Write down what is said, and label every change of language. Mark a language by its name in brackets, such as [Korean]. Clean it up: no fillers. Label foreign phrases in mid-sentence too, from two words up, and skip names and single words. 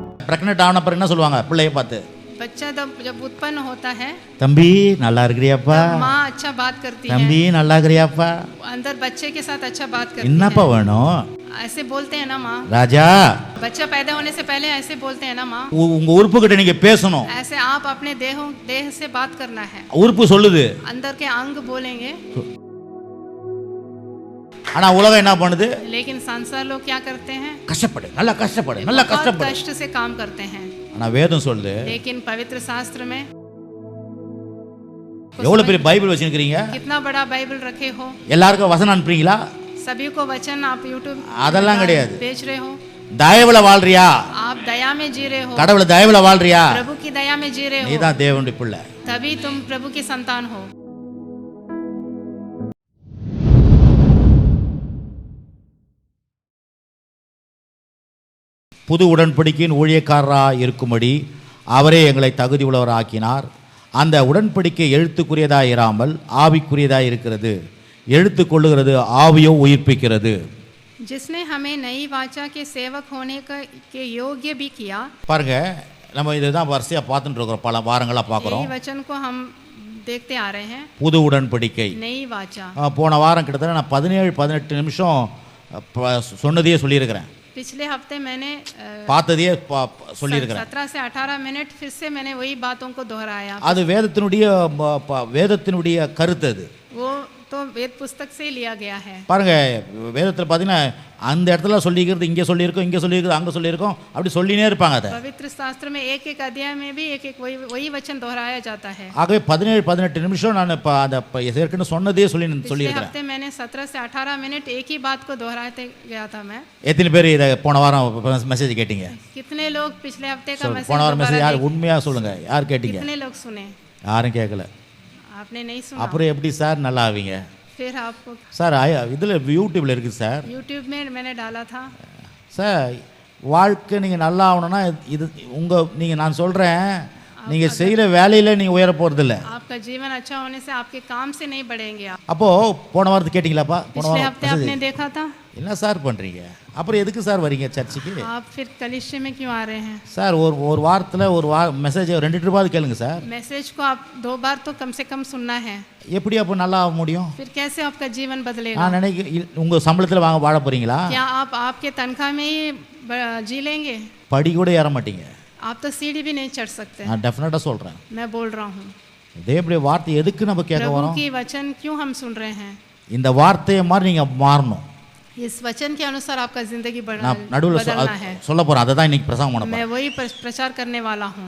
[Tamil] பிரெக்னென்ட் ஆன பிறகு என்ன சொல்லுவாங்க பிள்ளைய பார்த்து? [Hindi] बच्चा जब उत्पन्न होता है, [Tamil] தம்பி நல்லா இருக்கிறியாப்பா, [Hindi] माँ अच्छा बात करती है, [Tamil] தம்பி நல்லா இருக்கிறியாப்பா, [Hindi] अंदर बच्चे के साथ अच्छा बात करती [Tamil] என்னப்பா வேணும்? [Hindi] है, ऐसे बोलते हैं ना माँ। [Tamil] ராஜா, [Hindi] बच्चा पैदा होने से पहले ऐसे बोलते हैं ना माँ। [Tamil] உங்க உறுப்பு கிட்ட நீங்க பேசணும். [Hindi] ऐसे आप अपने देह से बात करना है, [Tamil] உறுப்பு சொல்லுது, [Hindi] अंदर के अंग बोलेंगे। [Tamil] ஆனா உலகம் என்ன பண்ணுது? [Hindi] लेकिन संसार लोग क्या करते हैं? [Tamil] கஷ்டப்படு, நல்லா கஷ்டப்படு, நல்லா [Hindi] बहुत [Tamil] கஷ்டப்படு. [Hindi] कष्ट से काम करते हैं। [Tamil] ஆனா வேதம் சொல்லுது, [Hindi] लेकिन पवित्र शास्त्र में [Tamil] எவ்வளவு பெரிய பைபிள் வச்சிருக்கீங்க, [Hindi] कितना बड़ा बाइबल रखे हो, [Tamil] எல்லாருக்கும் வசனம் அனுப்புறீங்களா? [Hindi] सभी को वचन आप यूट्यूब [Tamil] அதெல்லாம் கிடையாது. [Hindi] बेच रहे हो। [Tamil] தயவுல வாழ்றியா? [Hindi] आप दया में जी रहे हो, [Tamil] கடவுள தயவுல வாழ்றியா? [Hindi] प्रभु की दया में जी रहे हो, [Tamil] நீதான் தேவனுடைய பிள்ளை. [Hindi] तभी तुम प्रभु की संतान हो। [Tamil] புது உடன்படிக்கையின் ஊழியக்காரராக இருக்கும்படி அவரே எங்களை தகுதி உள்ளவராக்கினார். அந்த உடன்படிக்கை எழுத்துக்குரியதாக இராமல் ஆவிக்குரியதாக இருக்கிறது. எழுத்து கொள்ளுகிறது, ஆவியோ உயிர்ப்பிக்கிறது. [Hindi] जिसने हमें नई वाचा के सेवक होने के योग्य भी किया। [Tamil] பாருங்க, நம்ம இதுதான் வரிசையா பார்த்துட்டு இருக்கிறோம், பல வாரங்களா பார்க்குறோம். [Hindi] यही वचन को हम देखते आ रहे हैं, [Tamil] புது உடன்படிக்கை. [Hindi] नई वाचा। [Tamil] போன வாரம் கிட்டத்தட்ட நான் 17-18 நிமிஷம் சொன்னதையே சொல்லியிருக்கிறேன். [Hindi] पिछले हफ्ते मैंने [Tamil] பார்த்ததையே சொல்லியிருக்கிறேன். [Hindi] 17 से 18 मिनट फिर से मैंने वही बातों को दोहराया। [Tamil] அது வேதத்தினுடைய கருத்து. அது [Hindi] वो तो वेद पुस्तक से लिया गया है। [Tamil] பாருங்க, வேதத்தில் பார்த்தீங்கன்னா அந்த இடத்துல சொல்லிக்கிறது, இங்கே சொல்லியிருக்கோம், இங்கே சொல்லியிருக்கோம், அங்கே சொல்லியிருக்கோம், அப்படி சொல்லினே இருப்பாங்க. அதை [Hindi] पवित्र शास्त्र में एक एक अध्याय में भी एक एक वही वचन दोहराया जाता है। [Tamil] ஆகவே 17-18 நிமிஷம் நான் இப்போ அதை ஏற்கனவே சொன்னதே சொல்லியிருக்கிறேன். [Hindi] हफ्ते मैंने 17 से 18 मिनट एक ही बात को दोहराते गया था मैं। [Tamil] எத்தனை பேர் இதை போன வாரம் மெசேஜ் கேட்டீங்க? [Hindi] कितने लोग पिछले हफ्ते का [Tamil] போன வாரம் மெசேஜ் யார் உண்மையாக சொல்லுங்க, யார் கேட்டீங்க? [Hindi] कितने लोग सुने? [Tamil] யாரும் கேட்கல. [Hindi] आपने नहीं सुना? [Tamil] அப்புறம் எப்படி சார் நல்லா ஆவீங்க? [Hindi] फिर आपको [Tamil] சார் இதில் யூடியூப்ல இருக்குது சார். [Hindi] यूट्यूब में मैंने डाला था। [Tamil] சார் வாழ்க்கை நீங்கள் நல்லா ஆகணும்னா இது நீங்கள் நான் சொல்கிறேன், நீங்கள் செய்கிற வேலையில் நீங்கள் உயர போகிறது இல்லை. [Hindi] आपका जीवन अच्छा होने से आपके काम से नहीं बढ़ेंगे आप। [Tamil] அப்போது போன வாரத்து கேட்டிங்களாப்பா? [Hindi] पिछले हफ्ते आपने देखा था। [Tamil] என்ன சார் பண்ணுறீங்க? அப்புறம் எதுக்கு சார் வரீங்க சர்ச்சுக்கு? [Hindi] आप फिर कलिशे में क्यों आ रहे हैं? [Tamil] சார் ஒரு வாரத்தில் மெசேஜ் 2 ட்ரிப்பாவது கேளுங்க சார். [Hindi] मैसेज को आप 2 बार तो कम से कम सुनना है। [Tamil] எப்படி அப்போ நல்லா ஆக முடியும்? [Hindi] फिर कैसे आपका जीवन बदलेगा? [Tamil] நான் நினைக்கிறேன், உங்கள் சம்பளத்தில் வாழ போகிறீங்களா? [Hindi] क्या आप आपके तनख्वाह में ही जी लेंगे? [Tamil] படி கூட ஏற மாட்டீங்க. [Hindi] आप तो सीढ़ी भी नहीं चढ़ सकते। [Tamil] நான் டெஃபினட்டாக சொல்கிறேன். [Hindi] मैं बोल रहा हूँ, [Tamil] தேவனுடைய வார்த்தை எதுக்கு நம்ம கேட்க [Hindi] प्रभु [Tamil] வரோம்? [Hindi] की वचन क्यों हम सुन रहे हैं? [Tamil] இந்த வார்த்தையை மாதிரி நீங்கள் மாறணும். [Hindi] इस वचन के अनुसार आपका जिंदगी [Tamil] நான் நடுவில் [Hindi] बदलना है। [Tamil] சொல்ல போகிறேன், அதை தான் இன்னைக்கு பிரசங்கம் பண்ண [Hindi] मैं [Tamil] போகிறேன். [Hindi] वही प्रचार करने वाला हूँ।